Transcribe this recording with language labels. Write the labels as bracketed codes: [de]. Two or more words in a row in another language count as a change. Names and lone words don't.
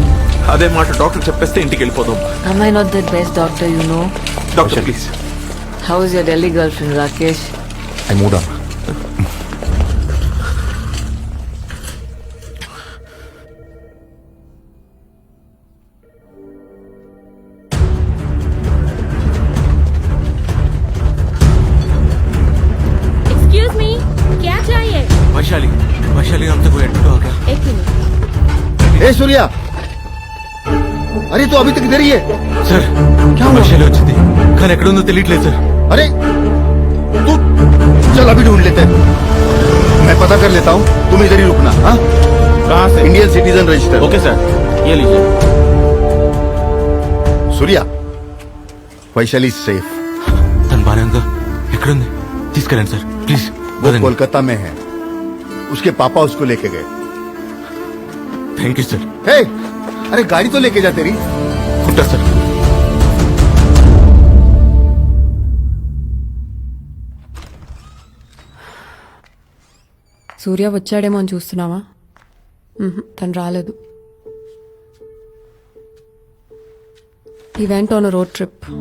[te] అదే మాట డాక్టర్ చెప్పేస్తే ఇంటికి వెళ్ళిపోదాం. [en] Am I not the best doctor you know? doctor please. How is your Delhi girlfriend, Rakesh? I moved on. Excuse me, [hi] क्या चाहिए? వైశాలి हमसे कोई एडमिट हो गया? एक मिनट. ए सूर्या, अरे तू अभी तक इधर ही है? सर क्या हुआ? [te] వైశాలి వచ్చింది కానీ ఎక్కడ ఉందో తెలియట్లేదు సార్. [hi] अरे तू चल अभी ढूंढ लेते हैं. मैं पता कर लेता हूँ, तुम इधर ही रुकना. हाँ, कहाँ से? [en] Indian citizen register. OK sir, [hi] ये लीजिए. सूर्या, वैशाली सेफ. [te] తను బానే ఉందా? ఎక్కడుంది? తీసుకెళ్ళండి [en] sir please. [hi] वो कोलकाता में है. उसके पापा उसको लेके गए. [en] thank you sir. [hi] हे, अरे गाड़ी तो लेके जा तेरी. [te] ఉంటా సార్. సూర్య వచ్చాడేమో అని చూస్తున్నావా? తను రాలేదు. ఈ వెంట [en] on road trip.